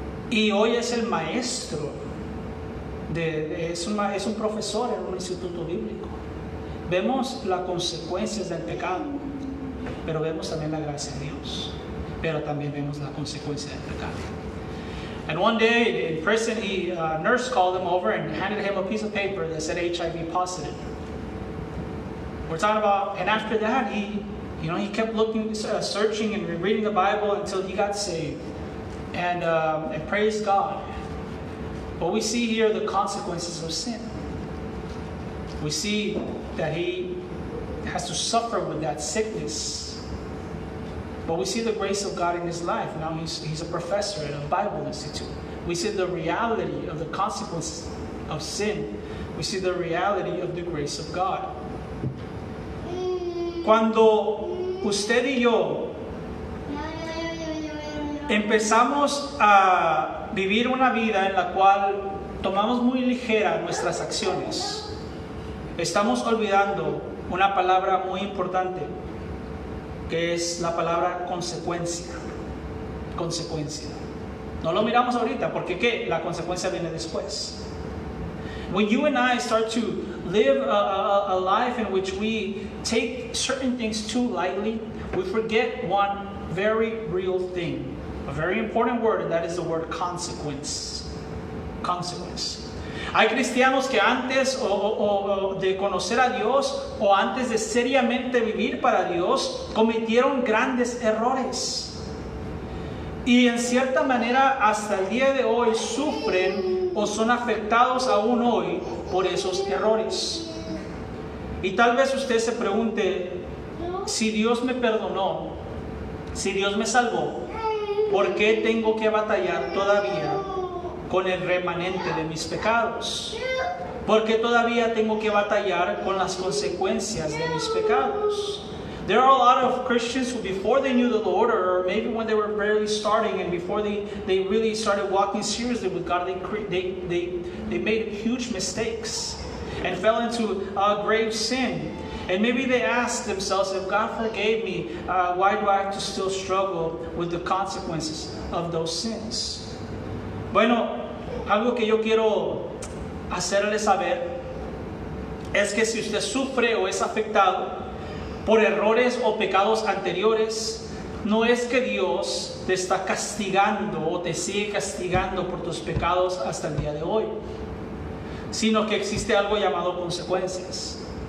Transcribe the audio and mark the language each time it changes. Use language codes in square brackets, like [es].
[es] Y hoy es el maestro, es un profesor en un instituto bíblico. Vemos las consecuencias del pecado, pero vemos también la gracia de Dios. Pero también vemos la consecuencia del pecado. [en] And one day in prison, a nurse called him over and handed him a piece of paper that said HIV positive. We're talking about, and after that, he kept looking, searching and reading the Bible until he got saved. And praise God. But we see here the consequences of sin. We see that he has to suffer with that sickness. But we see the grace of God in his life. Now he's a professor at a Bible institute. We see the reality of the consequences of sin. We see the reality of the grace of God. [es] Cuando usted y yo empezamos a vivir una vida en la cual tomamos muy ligera nuestras acciones, estamos olvidando una palabra muy importante, que es la palabra consecuencia. Consecuencia. No lo miramos ahorita, porque ¿qué? La consecuencia viene después. [en] When you and I start to live a life in which we take certain things too lightly, we forget one very real thing, a very important word, and that is the word consequence. [es] Consequence. Hay cristianos que antes de conocer a Dios o antes de seriamente vivir para Dios cometieron grandes errores. Y en cierta manera hasta el día de hoy sufren o son afectados aún hoy por esos errores. Y tal vez usted se pregunte, si Dios me perdonó, si Dios me salvó, ¿por qué tengo que batallar todavía con el remanente de mis pecados? ¿Por qué todavía tengo que batallar con las consecuencias de mis pecados? [en] There are a lot of Christians who, before they knew the Lord, or maybe when they were barely starting and before they really started walking seriously with God, they made huge mistakes and fell into grave sin. And maybe they asked themselves, if God forgave me, why do I have to still struggle with the consequences of those sins? [es] Bueno, algo que yo quiero hacerle saber es que si usted sufre o es afectado por errores o pecados anteriores, no es que Dios te está castigando o te sigue castigando por tus pecados hasta el día de hoy, sino que existe algo llamado consecuencias.